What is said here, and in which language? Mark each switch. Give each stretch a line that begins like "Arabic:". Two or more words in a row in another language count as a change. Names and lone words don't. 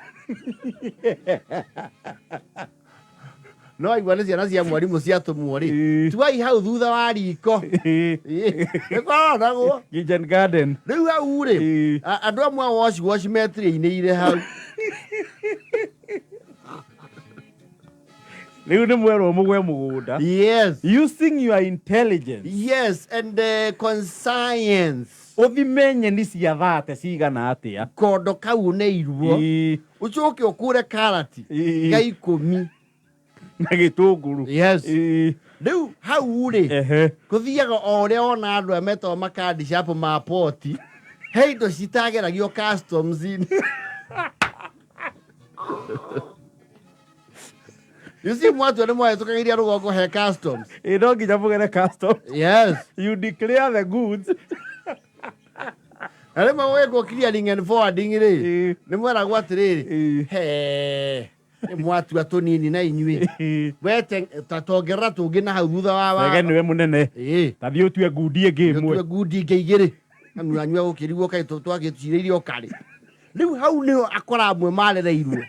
Kikuyu: No igwa nĩ ciana cia mwarimũ ciatũmwo rĩ, tuai hau thutha wa riko. Nĩkwaroragwo
English: kitchen garden.
Kikuyu: Rĩu hau rĩ, andũ amwe wash metri-inĩ ire hau. Rĩu nĩ mwerwo mũgwe mũgũnda.
English: Yes. Using your intelligence. Yes, and conscience.
Kikuyu: Ũthime nyeni cia 30 cigana atĩa. Kondo kau nĩ iruo. Ucoke ũkũre karati ga 10. Na gĩtũngũrũ.
English: Yes.
Kikuyu: Rĩu hau rĩ, kũthiaga o ũrĩa ona andũ metwo makandi shop ma poti, he indo citageragio customs-inĩ.
English: You see
Kikuyu: mwatu nĩ mwahĩtũkagĩria rũgongo he customs. No nginya mũgere customs.
English: Yes. You declare the goods.
Kikuyu: Na rĩmwe gwĩkwo
English: clearing and forwarding
Kikuyu: rĩ, nĩ mweragwo atĩrĩrĩ, nĩ mwatua tũnini na inyuĩ. Wete tatongerera tũngĩ na hau thutha wa. Wege nĩwe mũnene. Ta thiĩ ũtue ngundi ĩngĩ ĩmwe. Ũtue ngundi ĩngĩ igĩrĩ. Anyua gũkĩrigwo kaĩ twagĩtucirĩirie ũkarĩ. Rĩu hau nĩho akora amwe marereirwo.